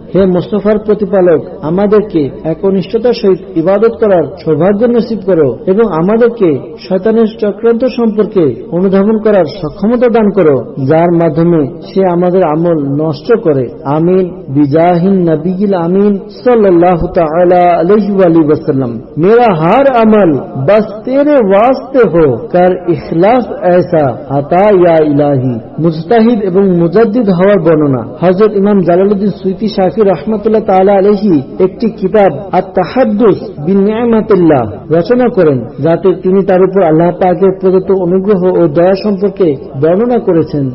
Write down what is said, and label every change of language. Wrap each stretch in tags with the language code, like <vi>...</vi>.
<bn>হে মুস্তাফার প্রতিপালক, আমাদেরকে একনিষ্ঠতার সহিত ইবাদত করার সৌভাগ্য নসিব করো এবং আমাদেরকে শয়তানের চক্রান্ত সম্পর্কে অনুধাবন করার সক্ষমতা দান করো, যার মাধ্যমে সে আমাদের আমল নষ্ট করে।</bn> <ar>আমিন বিজাহিন নবীল আমিন सल्लल्लाहु ताला अलैहि वसल्लम।</ar> <hi>मेरा हर अमल बस तेरे वास्ते हो कर इखलास ऐसा अता या इलाही।</hi> <bn>मुजताहिद এবং মুজাদ্দিদ হওয়ার বর্ণনা। হযরত ইমাম জালালউদ্দিন সুয়ুতী শাফি রাহমাতুল্লাহ তাআলা আলাইহি একটি কিতাব আত-তাহাদ্দুস বিনি'মাতিল্লাহ রচনা করেন, যাতে তিনি তার উপর আল্লাহ পাকের প্রদত্ত অনুগ্রহ ও দয়া সম্পর্কে বর্ণনা করেছেন।</bn>